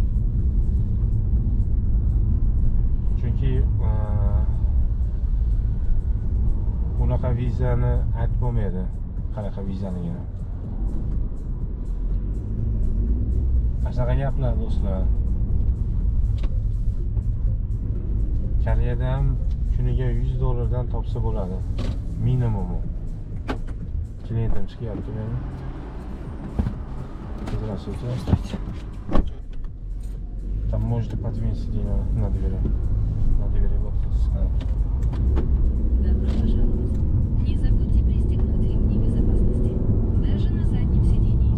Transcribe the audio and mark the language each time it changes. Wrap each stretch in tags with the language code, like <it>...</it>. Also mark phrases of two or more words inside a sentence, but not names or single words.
<uz>Chunki unaqa vizani aytib bo'lmaydi, qanaqa vizaligini. Shunaqa gaplar do'stlar. Koreyada ham kuniga $100 dan topsa bo'ladi. Minimumi. Klientim chiqyapti meni.</uz> <ru>Здравствуйте. Там можно подвинуть на двери. На двери вот. Добро пожаловать. Не забудьте пристегнуть ремни безопасности. Даже на заднем сидении.</ru>